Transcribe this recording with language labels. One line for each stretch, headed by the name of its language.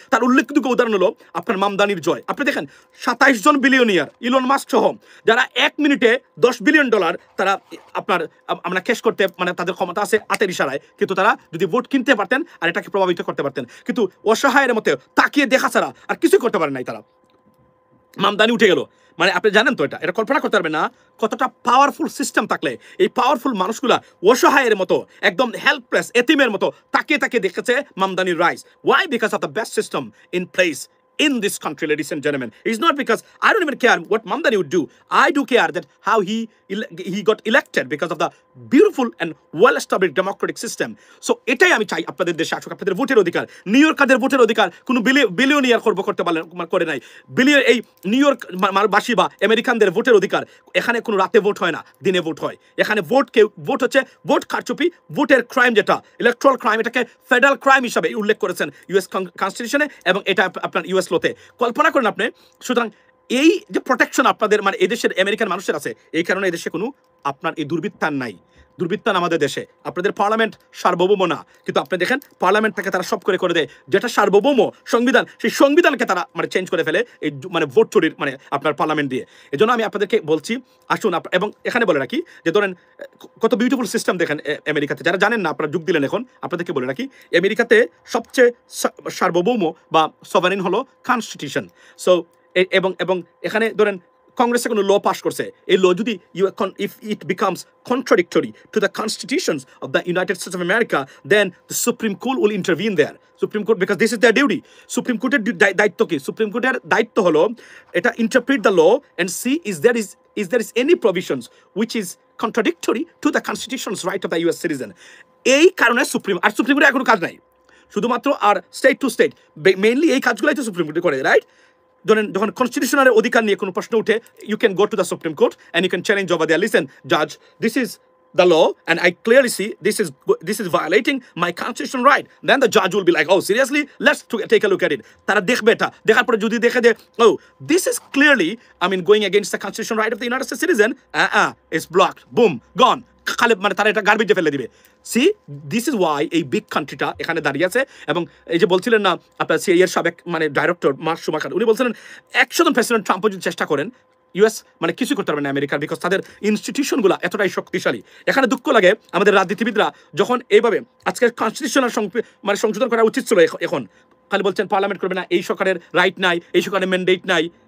Bangla: তার উল্লেখযোগ্য উদাহরণ হলো আপনার মামদানির জয়। আপনি দেখেন 27 জন বিলিয়নিয়ার, ইলন মাস্ক সহ, যারা 1 মিনিটে $10 বিলিয়ন তারা আমরা ক্যাশ করতে মানে তাদের ক্ষমতা আছে হাতের ইশারায়, কিন্তু তারা যদি ভোট কিনতে পারতেন আর এটাকে প্রভাবিত করতে পারতেন, কিন্তু অসহায়ের মতো তাকিয়ে দেখা ছাড়া আর কিছু করতে পারেন নাই তারা। মামদানি উঠে গেল, মানে আপনি জানেন তো, এটা কল্পনা করতে পারবেন না কতটা পাওয়ারফুল সিস্টেম থাকলে এই পাওয়ারফুল মানুষগুলা অসহায়ের মতো, একদম হেল্পলেস এতিমের মতো তাকিয়ে তাকিয়ে দেখেছে মামদানির rise.
English: Why? Because of the best system in place in this country, ladies and gentlemen. It's not because I don't even care what Mamdani would do. I do care that how he got elected because of the beautiful and well-established democratic system.
Bangla: So এটাই আমি চাই আপনাদের দেশে আসুক। আপনাদের ভোটের অধিকার, new ইয়র্কারদের ভোটের অধিকার কোনো বিলিয়নিয়ার করে নাই। এই নিউ ইয়র্ক বাসী বা আমেরিকানদের ভোটের অধিকার, এখানে কোনো রাতে ভোট হয় না, দিনে ভোট হয়। এখানে ভোট হচ্ছে ভোট কারচুপি, ভোটের ক্রাইম, যেটা ইলেকট্রাল ক্রাইম, এটাকে ফেডারেল ক্রাইম হিসাবে উল্লেখ করেছেন ইউএস কনস্টিটিউশনে, এবং এটা আপনার ইউএস লোতে। কল্পনা করেন আপনি। সুতরাং এই যে প্রোটেকশন আপনাদের মানে এদেশের আমেরিকান মানুষের আছে, এই কারণে এদেশে কোনো আপনার এই দুর্বৃত্তান নাই। দুর্বৃত্তান আমাদের দেশে। আপনাদের পার্লামেন্ট সার্বভৌম না, কিন্তু আপনি দেখেন পার্লামেন্টটাকে তারা সব করে দেয়, যেটা সার্বভৌম সংবিধান, সেই সংবিধানকে তারা মানে চেঞ্জ করে ফেলে এই মানে ভোট চুরির মানে আপনার পার্লামেন্ট দিয়ে। এই জন্য আমি আপনাদেরকে বলছি, আসুন। এবং এখানে বলে রাখি যে ধরেন কত বিউটিফুল সিস্টেম দেখেন আমেরিকাতে। যারা জানেন না, আপনারা যোগ দিলেন এখন, আপনাদেরকে বলে রাখি আমেরিকাতে সবচেয়ে সার্বভৌম বা সভারেন হলো কনস্টিটিউশন। সো এবং এখানে ধরেন কংগ্রেসে কোনো ল পাস করছে, এই ল যদি
English: if it becomes contradictory to the constitutions of the United States of America, then the Supreme Court will intervene there. Supreme Court, because this is their duty.
Bangla: Supreme Courter দায়িত্ব কি? Supreme Courter দায়িত্ব হলো এটা
English: interpret the law and see is there is any provisions which is contradictory to the constitution's right of the US citizen.
Bangla: এই কারণে supreme কোর্টের কোনো কাজ নাই, শুধুমাত্র আর স্টেট টু স্টেট মেইনলি এই কাজগুলোই তো সুপ্রিম কোর্টে করে, রাইট? যখন কনস্টিটিউশনাল অধিকার নিয়ে কোনো প্রশ্ন উঠে,
English: You can go to the supreme court and you can challenge over there, listen জাজ, this is the law and I clearly see this is violating my constitutional right. Then the judge will be like, oh seriously, let's take a look at it.
Bangla: Tara dekhbe eta, dekhar pore jodi dekhe je,
English: oh this is clearly going against the constitutional right of the United States citizen, it's blocked, boom, gone.
Bangla: খালে মানে তারা এটা গার্বেজে ফেলে দিবে।
English: see this is why
Bangla: এই big কান্ট্রিটা এখানে দাঁড়িয়ে আছে। এবং এই যে বলছিলেন না আপনার সিআইএর সাবেক মানে ডাইরেক্টর মার্ক শুমাখার, উনি বলছিলেন 100 জন প্রেসিডেন্ট ট্রাম্প যদি চেষ্টা করেন, ইউএস মানে কিছু করতে পারবে না আমেরিকার, বিকজ তাদের ইনস্টিটিউশনগুলো এতটাই শক্তিশালী। এখানে দুঃখ লাগে আমাদের রাজনীতিবিদরা যখন এইভাবে আজকের কনস্টিটিউশনাল মানে সংশোধন করা উচিত ছিল, এখন খালি বলছেন পার্লামেন্ট করবে না, এই সরকারের রাইট নাই, এই সরকারের ম্যান্ডেট নাই।